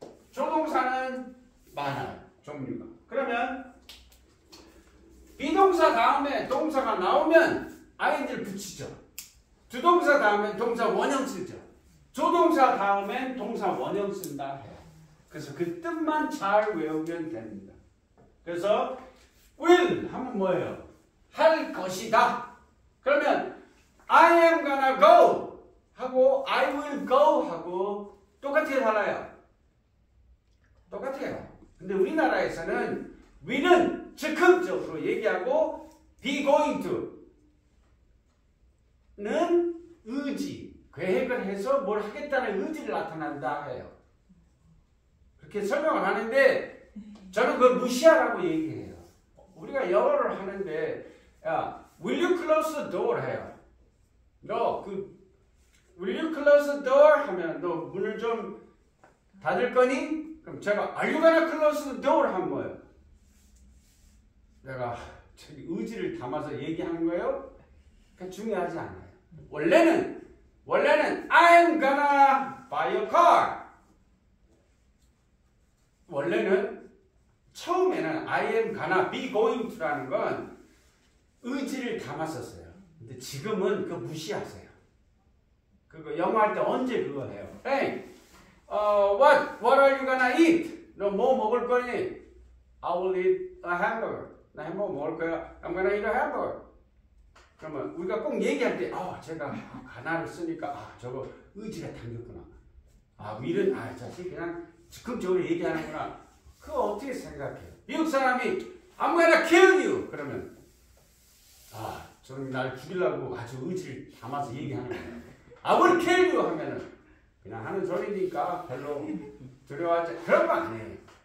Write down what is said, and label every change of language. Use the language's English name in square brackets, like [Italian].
[Korean] 조동사는 많아요. 종류가. 그러면 비동사 다음에 동사가 나오면 ing를 붙이죠. 주동사 다음에 동사 원형 쓰죠. 조동사 다음엔 동사 원형 쓴다 해요. 그래서 그 뜻만 잘 외우면 됩니다. 그래서 will 하면 뭐예요? 할 것이다. 그러면 [English] I am gonna go 하고 I will go [Korean] 하고 똑같이 달라요. 똑같아요. 근데 우리나라에서는 will은 즉흥적으로 얘기하고 be going to는 의지, 계획을 해서 뭘 하겠다는 의지를 나타난다 해요. 그렇게 설명을 하는데 저는 그걸 무시하라고 얘기해요. 우리가 영어를 하는데 야, [English] will you close the door [Korean] 해요. 너 [English] will you close the door [Korean] 하면 너 문을 좀 닫을 거니? 그럼 제가 [English] are you gonna close the door [Korean] 하면 뭐예요? 내가 저기 의지를 담아서 얘기하는 거예요? 그게 중요하지 않아요. 원래는 [English] I'm gonna buy a car. [Korean] 원래는 처음에는 [English] I am gonna be going to [Korean] 라는 건 의지를 담았었어요. 근데 지금은 그거 무시하세요. 그거 영어 할 때 언제 그거 해요? [English] Hey, what are you gonna eat? [Korean] 너 뭐 먹을 거니? [English] I will eat a hamburger. [Korean] 나 햄버거 먹을 거야. [English] I'm gonna eat a hamburger. [Korean] 그러면 우리가 꼭 얘기할 때, 제가 가나를 쓰니까, 저거 의지가 담겼구나. will은, 자식 그냥 즉흥적으로 얘기하는구나. 그거 어떻게 생각해요? [English] 미국 사람이, I'm gonna kill you! [Korean] 그러면, 저는 날 죽이려고 아주 의지를 담아서 얘기하는 거예요. [English] I will kill you! [Korean] 하면은, 그냥 하는 소리니까 별로 두려워하지, 그런 거 아니에요.